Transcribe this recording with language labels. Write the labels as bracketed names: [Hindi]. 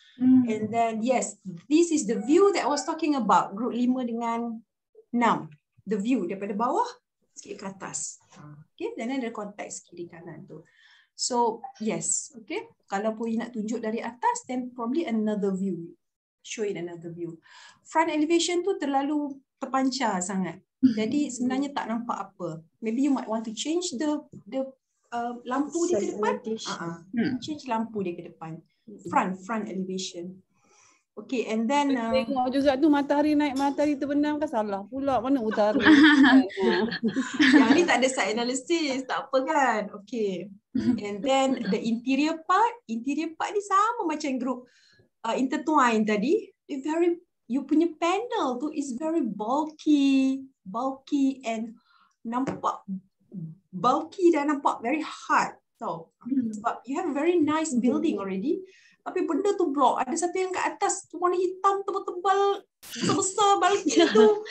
[English] And then yes, this is the view that I was talking about, group 5 [Malay] dengan [English] 6. The view [Malay] daripada bawah sikit ke atas. Okay, dan ada konteks kiri kanan tu. [English] So yes, okay. [Malay] Kalau pun [English] you [Malay] nak tunjuk dari atas, [English] then probably another view. Show it another view. [Malay] Front elevation tu terlalu terpancar sangat. Jadi sebenarnya tak nampak apa. [English] Maybe you might want to change the [Malay] lampu dia ke depan. [English] Change [Malay] lampu dia ke depan. [English] Front elevation. Okay, and then [Malay] tengok juga tu matahari naik, matahari terbenam kan salah pula, mana utara. Yang ni tak ada side analysis, tak apa kan. Okay. [English] And then the interior part [Malay] ni sama macam [English] group intertwine [Malay] tadi. [English] You [Malay] punya [English] panel [Malay] tu [English] is very bulky and [Malay] nampak bulky dan nampak [English] very hard [Malay] tau. Sebab [English] you have a very nice building already. [Malay] Tapi benda tu block. Ada satu yang kat atas tu warna hitam tebal-tebal, besar bulky tu.